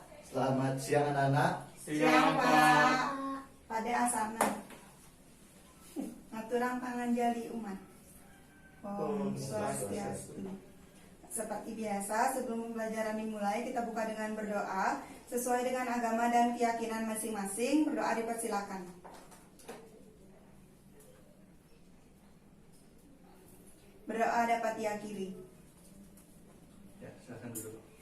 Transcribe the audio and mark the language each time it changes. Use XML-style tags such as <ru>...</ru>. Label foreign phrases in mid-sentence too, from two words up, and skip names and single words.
<id>Selamat siang anak-anak. Siang Pak.</id> <ban>Pada asana ngaturang panganjali umat. Om Swastiastu.</ban> <id>Seperti biasa, sebelum pembelajaran dimulai, kita buka dengan berdoa sesuai dengan agama dan keyakinan masing-masing. Berdoa dipersilakan. Berdoa dapat diakhiri. Ya, silakan duduk.</id>